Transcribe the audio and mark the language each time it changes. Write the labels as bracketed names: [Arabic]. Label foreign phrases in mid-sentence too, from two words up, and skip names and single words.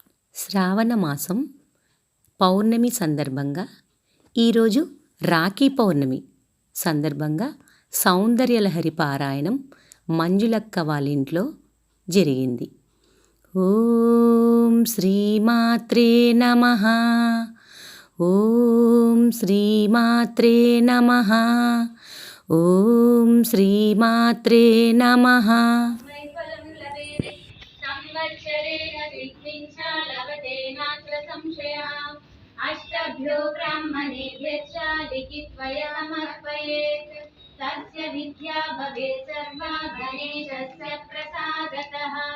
[Telugu] శ్రావణ మాసం పౌర్ణమి సందర్భంగా ఈరోజు రాఖీ పౌర్ణమి సందర్భంగా సౌందర్యలహరి పారాయణం మంజులక్క వాళ్ళ ఇంట్లో జరిగింది. [Sanskrit] ఓం శ్రీమాత్రే నమః. ఓం శ్రీమాత్రే నమః. ఓం శ్రీమాత్రే నమః. अष्टभ्यो ब्राह्मणेभ्यश्च लिखित्वया समर्पयेत्. तस्य विद्या भवेत् सर्वा गणेशस्य प्रसादतः.